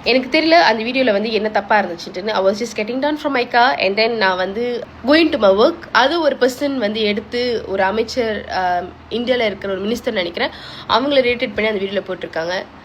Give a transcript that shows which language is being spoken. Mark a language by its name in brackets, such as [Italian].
[Tamil] எனக்கு தெரியல அந்த வீடியோவில் வந்து என்ன தப்பாக இருந்துச்சுன்னு. [English] I was just getting down from my car and then [Tamil] நான் வந்து [English] going to my work. [Tamil] அது ஒரு பர்சன் வந்து எடுத்து ஒரு அமைச்சர் இந்தியாவில் இருக்கிற ஒரு மினிஸ்டர் நினைக்கிறேன் அவங்கள ரேட்டட் பண்ணி அந்த வீடியோவில் போட்டிருக்காங்க.